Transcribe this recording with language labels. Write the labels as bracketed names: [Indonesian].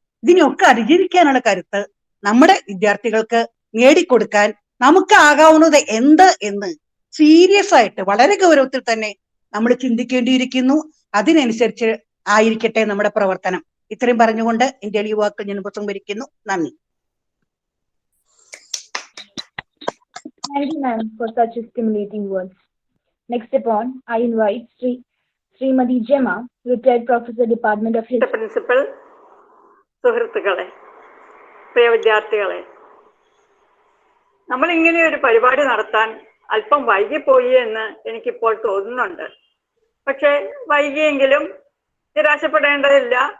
[Malayalam] ഇതിനൊക്കെ അതിജീവിക്കാനുള്ള കരുത്ത് നമ്മുടെ വിദ്യാർത്ഥികൾക്ക് നേടിക്കൊടുക്കാൻ നമുക്ക് ആകാവുന്നത് എന്ത് എന്ന് സീരിയസ് ആയിട്ട് വളരെ ഗൗരവത്തിൽ തന്നെ നമ്മൾ ചിന്തിക്കേണ്ടിയിരിക്കുന്നു. അതിനനുസരിച്ച് ആയിരിക്കട്ടെ നമ്മുടെ പ്രവർത്തനം. ഇത്രയും പറഞ്ഞുകൊണ്ട് ഇന്ത്യയിലെ യുവാക്കൾ ഞാൻ ഉപസംഹരിക്കുന്നു. നന്ദി. [English] Thank you, ma'am, for such stimulating words. Next upon, I invite Srimati Gemma, retired professor, Department of History. [Malayalam] Principal, സുഹൃത്തുക്കളെ, പ്രിയ വിദ്യാർത്ഥികളെ, നമ്മൾ ഇങ്ങനെ ഒരു പരിപാടി നടത്താൻ അല്പം വൈകിപ്പോയി എന്ന് എനിക്കിപ്പോൾ തോന്നുന്നുണ്ട്. പക്ഷെ വൈകിയെങ്കിലും നിരാശപ്പെടേണ്ടതില്ല.